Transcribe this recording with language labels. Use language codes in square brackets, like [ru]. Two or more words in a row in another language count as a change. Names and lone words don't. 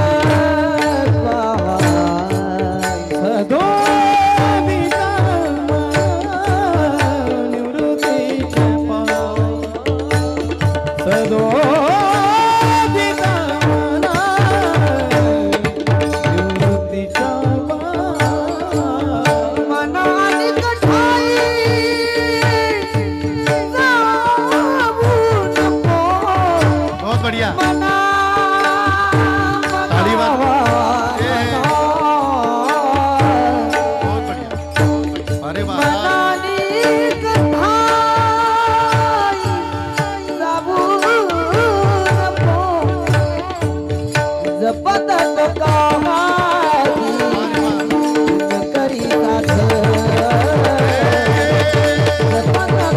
[mr] पाय, सदोदित निवृत्तीचे पाय, सदोदित निवृत्तीच्या पाय. मनाने कठाई जाऊ नको, [hi] बहुत बढ़िया. [mr] मना ताली वाजवा. मनावा [hi] बहुत बढ़िया. अरे वा. [mr] मनाने कठाई जाऊ नको, जपत कामाची करीता जपत